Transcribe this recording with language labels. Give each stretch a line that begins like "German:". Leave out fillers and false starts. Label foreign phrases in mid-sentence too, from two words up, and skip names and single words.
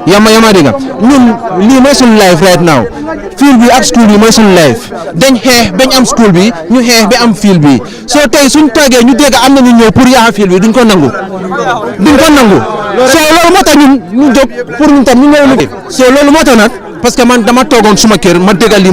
Wolof: yama dégg nga ñun lii mooy suñu
English: life right now
Wolof: field bi ak school bi mooy suñu life dañ xeex bañ am school bi ñu xeex ba am field bi soo tey suñ toogee ñu dégg am na ñu ñëw pour yaa field bi duñ ko nangu soo loolu moo tax ñun ñu jóg pour ñun tam ñu ñëw liggéey soo loolu moo tax nag
French: parce que
Wolof: man dama toogoon suma kër ma déggal lii